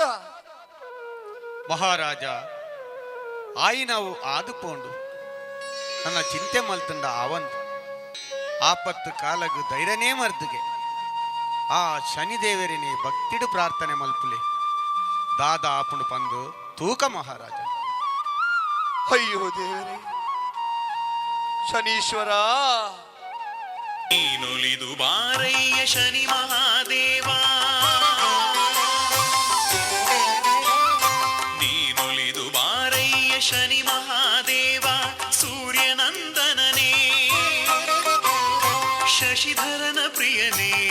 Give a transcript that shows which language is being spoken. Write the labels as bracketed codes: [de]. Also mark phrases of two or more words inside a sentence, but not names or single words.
[tcy] ಮಹಾರಾಜ ಆಯಿನವು ಆದುಪೋಂಡು ನನ್ನ ಚಿಂತೆ ಮಲ್ತಂಡ ಅವಂದು ಆಪತ್ತು ಕಾಲಗು ಧೈರ್ಯನೇ ಮರ್ದುಗೆ ಆ ಶನಿದೇವರಿನೇ ಭಕ್ತಿಡು ಪ್ರಾರ್ಥನೆ ಮಲ್ಪುಲೆ ದಾದ ಆಪುಂಡು ಪಂದು ತೂಕ ಮಹಾರಾಜ ಅಯ್ಯೋ ದೇವರೇ ಶನೀಶ್ವರ [kn] ನೀನೊಲಿದು ಬಾರಯ್ಯ ಶನಿ ಮಹಾದೇವ ನೀನೊಲಿದು ಬಾರಯ್ಯ ಶನಿ ಮಹಾದೇವ ಸೂರ್ಯನಂದನನೇ ಶಶಿಧರನ ಪ್ರಿಯನೇ